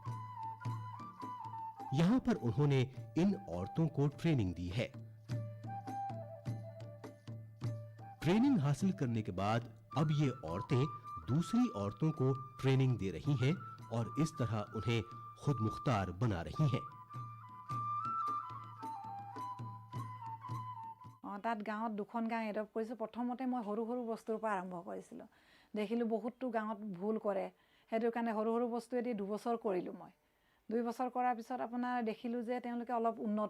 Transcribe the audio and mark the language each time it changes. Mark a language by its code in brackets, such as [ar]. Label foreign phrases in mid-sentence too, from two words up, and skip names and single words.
[hi] यहां पर उन्होंने इन औरतों को ट्रेनिंग दी है। ट्रेनिंग हासिल करने के बाद अब ये औरतें दूसरी औरतों को ट्रेनिंग दे रही हैं और इस तरह उन्हें खुद मुख्तार बना रही हैं। [as] তাত গাঁৱত 2খন গাঁও এডপ্ট কৰিছোঁ প্ৰথমতে মই সৰু সৰু বস্তুৰ পৰা আৰম্ভ কৰিছিলোঁ দেখিলোঁ বহুতো গাঁৱত ভুল কৰে সেইটো কাৰণে সৰু সৰু বস্তুৱেদি 2 বছৰ কৰিলোঁ মই 2 বছৰ কৰাৰ পিছত আপোনাৰ দেখিলোঁ যে তেওঁলোকে অলপ উন্নত